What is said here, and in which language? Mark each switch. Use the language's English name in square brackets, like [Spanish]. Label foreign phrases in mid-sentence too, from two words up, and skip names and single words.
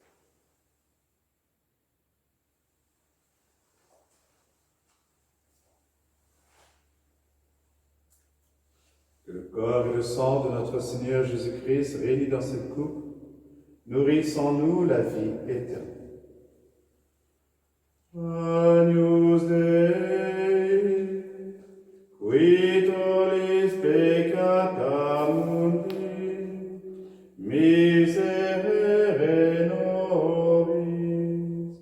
[French] Que le corps et le sang de notre Seigneur Jésus-Christ, réunis dans cette coupe, nourrissent en nous la vie éternelle. [Latin] Agnus Dei, qui tollis peccata mundi, miserere nobis.